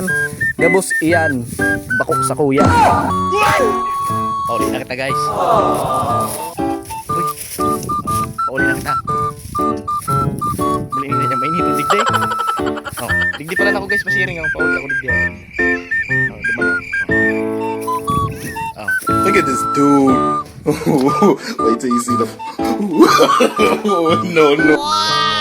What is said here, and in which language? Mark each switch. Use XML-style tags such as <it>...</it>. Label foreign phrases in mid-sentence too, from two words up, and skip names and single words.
<bik>Gabos iyan. Bako sa kuya. Pauli na kita guys. Uy. Pauli na kita. Baliin na niya mainito digdi. Oh, digdi pala na ako guys, pasiring ang pauli ako digdi. Oh, duman na. Oh.</bik> <en>Look at this dude. Wait till you see the. No, no.</en>